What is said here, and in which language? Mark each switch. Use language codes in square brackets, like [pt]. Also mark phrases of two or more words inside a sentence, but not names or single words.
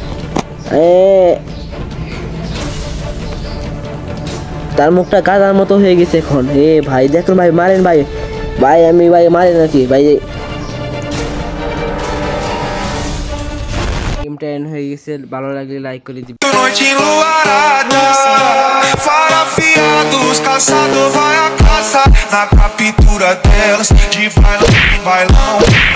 [bn] তার মুখটা গাদার মতো হয়ে গেছে এখন ভাই দেখুন ভাই মারেন ভাই আমি ভাই মারেন নাকি ভাই গেমটা এন্ড হয়ে গেছে ভালো লাগলে লাইক করে দিবেন [pt] Noite enluarada, farafiados, caçador vai a caça na captura delas, de bailão em bailão.